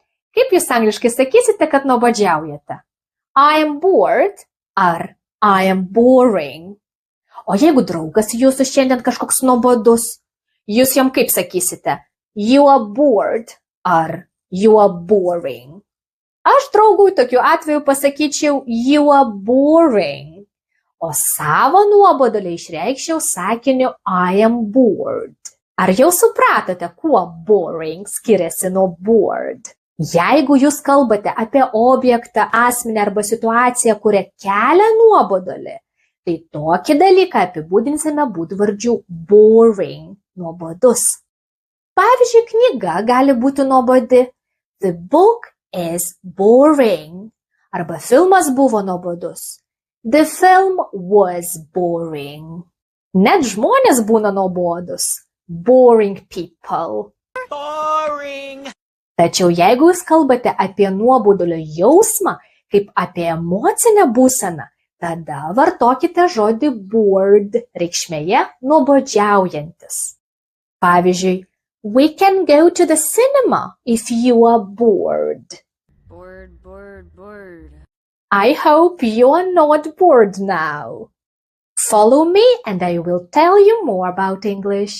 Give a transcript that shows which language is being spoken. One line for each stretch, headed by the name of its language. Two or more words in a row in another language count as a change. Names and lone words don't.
Lithuanian: Kaip jūs angliškai sakysite, kad nuobodžiaujate?
English: I am bored ar I am boring.
Lithuanian: O jeigu draugas jūsų šiandien kažkoks nuobodus, jūs jam kaip sakysite?
English: You are bored ar you are boring.
Lithuanian: Aš draugui tokiu atveju pasakyčiau
English: you are boring,
Lithuanian: o savo nuobodulį išreikščiau sakiniu
English: I am bored.
Lithuanian: Ar jau supratote, kuo boring skiriasi nuo bored? Jeigu jūs kalbate apie objektą, asmenį arba situaciją, kuria kelia nuobodulį, tai tokį dalyką apibūdinsime būdvardžiu boring, nuobodus. Pavyzdžiui, knyga gali būti nuobodi.
English: The book is boring.
Lithuanian: Arba filmas buvo nuobodus.
English: The film was boring.
Lithuanian: Net žmonės būna nuobodus.
English: Boring people. Boring.
Lithuanian: Tačiau jeigu jūs kalbate apie nuobodulio jausmą, kaip apie emocinę būseną, tada vartokite žodį bored reikšmėje nuobodžiaujantis. Pavyzdžiui,
English: we can go to the cinema if you are bored. Bored. I hope you are not bored now. Follow me and I will tell you more about English.